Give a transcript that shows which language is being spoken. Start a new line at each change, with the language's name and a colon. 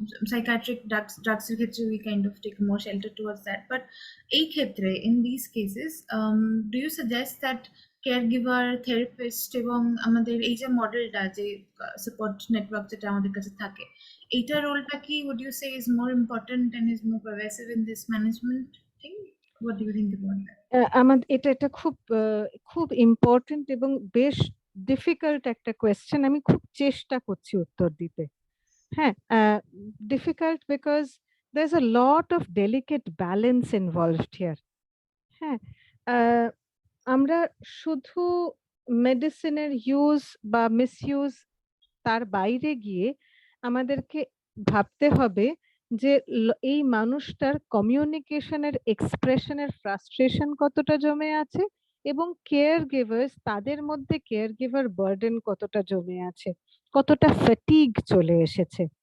English: psychiatric drugs ক্ষেত্রে we kind of take more shelter towards that, but এই ক্ষেত্রে in these cases do you suggest that caregiver, therapist
Bangla: এবং আমাদের এই যে মডেলটা যে
English: support network
Bangla: যেটা আমাদের কাছে থাকে, এইটার রোলটা কি
English: would you say is more important and is more pervasive in this management thing? What do you think about that?
Bangla: আমাদের এটা খুব খুব ইম্পর্টেন্ট এবং বেশ ডিফিকাল্ট একটা কোয়েশ্চেন। আমি খুব চেষ্টা করছি উত্তর দিতে। হ্যাঁ,
English: Difficult because there's a lot of delicate balance involved here.
Bangla: হ্যাঁ, আমরা শুধু মেডিসিনের ইউজ বা মিসইউজ তার বাইরে গিয়ে আমাদেরকে ভাবতে হবে যে এই মানুষটার কমিউনিকেশনের এক্সপ্রেশনের ফ্রাস্ট্রেশন কতটা জমে আছে এবং কেয়ার গিভার্স তাদের মধ্যে কেয়ার গিভার বার্ডেন কতটা জমে আছে, কতটা ফ্যাটিগ চলে এসেছে।